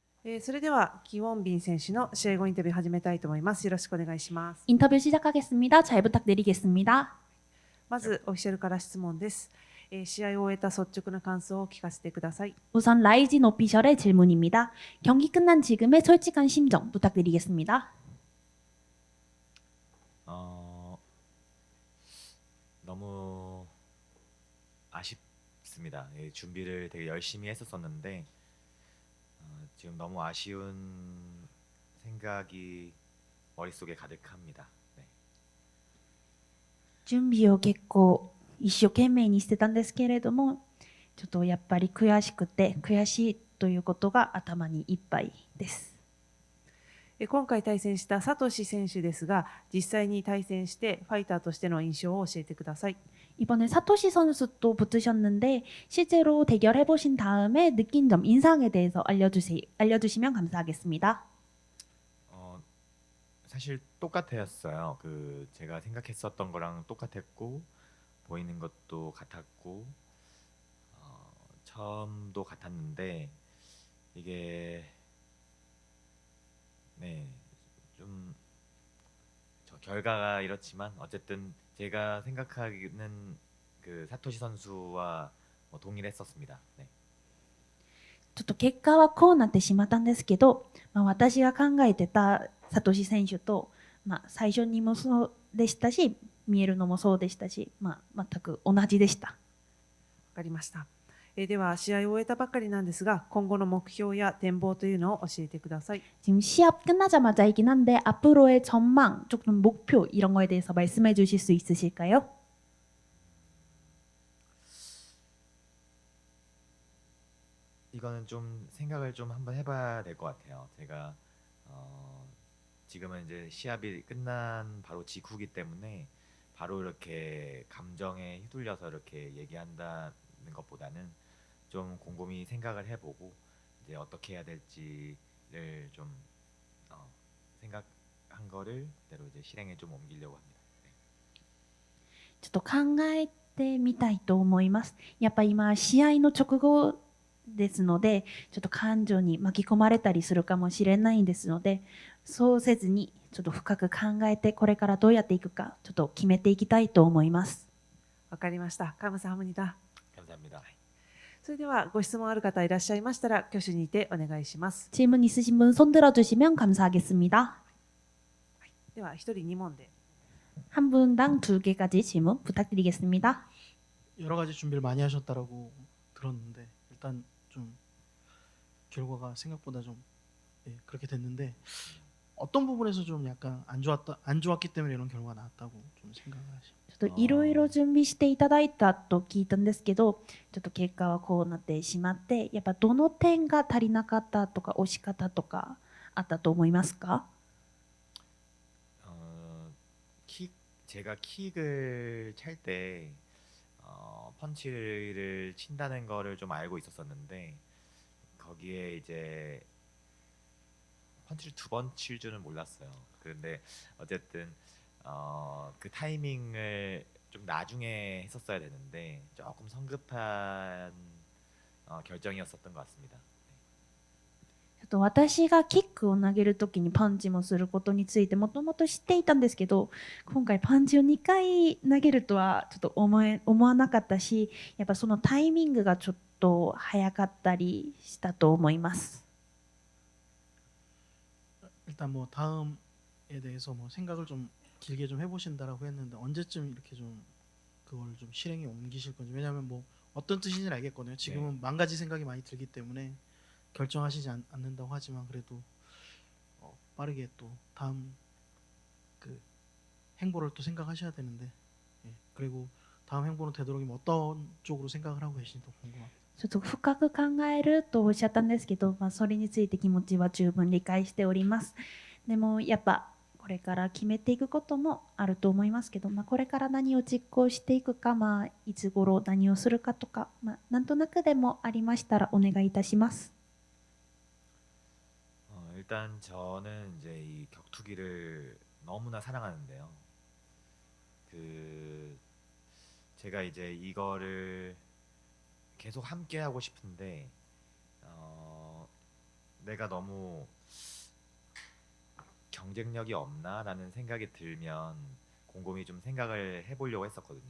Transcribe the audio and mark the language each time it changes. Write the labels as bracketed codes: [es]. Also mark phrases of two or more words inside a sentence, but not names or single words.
[ja] それではキウォンビン選手の試合後インタビュー始めたいと思います。よろしくお願いします。 [ko] 인터뷰 시작하겠습니다. 잘 부탁드리겠습니다. [ja] まずオフィシャルから質問です。試合を終えた率直な感想を聞かせてください。 [ko] 우선 라이진 오피셜의 질문입니다. 경기 끝난 지금의 솔직한 심정 부탁드리겠습니다. 너무 아쉽습니다. 준비를 되게 열심히 했었었는데 지금 너무 아쉬운 생각이 머릿속에 가득합니다. 네. [ja] 準備を結構一生懸命にしてたんですけれども、ちょっとやっぱり悔しくて悔しいということが頭にいっぱいです。今回対戦したサトシ選手ですが、実際に対戦してファイターとしての印象を教えてください。 [ko] 이번에 사토시 선수도 붙으셨는데 실제로 대결해 보신 다음에 느낀 점, 인상에 대해서 알려주시면 감사하겠습니다. 사실 똑같았어요. 제가 생각했었던 거랑 똑같았고 보이는 것도 같았고 처음도 같았는데 이게 좀 결과가 이렇지만 어쨌든 제가 생각하기는 사토시 선수와 동일했었습니다. 네. [ja] ちょっと結果はこうなってしまったんですけど、私が考えてたサトシ選手と、最初にもそうでしたし、見えるのもそうでしたし、全く同じでした。わかりました。では試合を終えたばかりなんですが、今後の目標や展望というのを教えてください。 [ko] 지금 시합 끝나자마자이긴 한데 앞으로의 전망, 조금 목표 이런 거에 대해서 말씀해 주실 수 있으실까요? 이거는 좀 생각을 좀 한번 해봐야 될 것 같아요. 제가 지금은 이제 시합이 끝난 바로 직후기 때문에 바로 이렇게 감정에 휘둘려서 이렇게 얘기한다는 것보다는 좀 곰곰이 생각을 해보고 이제 어떻게 해야 될지를 좀 생각한 거를 그대로 이제 실행에 좀 옮기려고 합니다. [ja] ちょっと考えてみたいと思います。やっぱ今試合の直後ですので、ちょっと感情に巻き込まれたりするかもしれないんですので、そうせずにちょっと深く考えてこれからどうやっていくかちょっと決めていきたいと思います。わかりました。감사합니다。 [ko] 감사합니다. [ja] それではご質問ある方いらっしゃいましたら挙手にてお願いします。 [ko] 질문 있으신 분 손 들어주시면 감사하겠습니다. [ja] では一人2問で。 [ko] 한 분당 2개까지 질문 부탁드리겠습니다. 여러 가지 준비를 많이 하셨다라고 들었는데 일단 좀 결과가 생각보다 좀 그렇게 됐는데 어떤 부분에서 좀 약간 안 좋았기 때문에 이런 결과가 나왔다고 좀 생각을 하시죠? [ja] ちょっといろいろ準備していただいたと聞いたんですけど、ちょっと結果はこうなってしまって、やっぱどの点が足りなかったとか押し方とかあったと思いますか？ [ko] 제가 킥을 찰 때 펀치를 친다는 거를 좀 알고 있었었는데 거기에 이제 펀치를 2번 칠 줄은 몰랐어요. 그런데 어쨌든 그 타이밍을 좀 나중에 했었어야 되는데 조금 성급한 결정이었었던 것 같습니다. [ja] ちょっと私がキックを投げるときにパンチもすることについてもともと知っていたんですけど、今回パンチを2回投げるとはちょっと思わなかったし、やっぱそのタイミングがちょっと早かったりしたと思います。 [ko] 일단 뭐 다음에 대해서 뭐 생각을 좀 길게 좀 해보신다라고 했는데 언제쯤 이렇게 좀 그걸 좀 실행에 옮기실 건지. 왜냐하면 뭐 어떤 뜻인지는 알겠거든요. 지금은 만 가지 생각이 많이 들기 때문에 결정하시지 않는다고 하지만 그래도 빠르게 또 다음 그 행보를 또 생각하셔야 되는데 그리고 다음 행보는 되도록이면 어떤 쪽으로 생각을 하고 계신지 궁금합니다. [ja] ちょっと深く考えるとおっしゃったんですけど、それについて気持ちは十分理解しております。でもやっぱこれから決めていくこともあると思いますけど、これから何を実行していくか、いつ頃何をするかとか、なんとなくでもありましたらお願いいたします。 [ko] 일단 저는 이제 이 격투기를 너무나 사랑하는데요. 제가 이제 이거를 계속 함께 하고 싶은데 내가 너무 경쟁력이 없나라는 생각이 들면 곰곰이 좀 생각을 해보려고 했었거든요.